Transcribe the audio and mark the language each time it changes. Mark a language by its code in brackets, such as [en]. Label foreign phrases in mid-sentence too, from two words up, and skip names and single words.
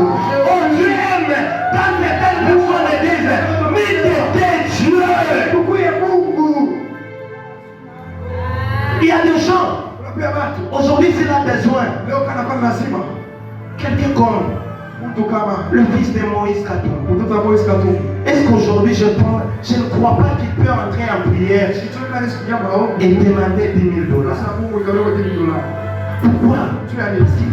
[fr] Oh, Dieu aime quand certaines personnes disent, mais t'es Dieu. Il y a des gens, aujourd'hui s'il a besoin, quelqu'un comme Le fils de Moïse Katumbi. [sw] Mtoto wa Moise Katumbi. [fr] Est-ce qu'aujourd'hui je ne crois pas qu'il peut entrer en prière et demander $10 000? [sw] Sasa Mungu ikaleta $10,000. [fr] Pourquoi? Tu as dit.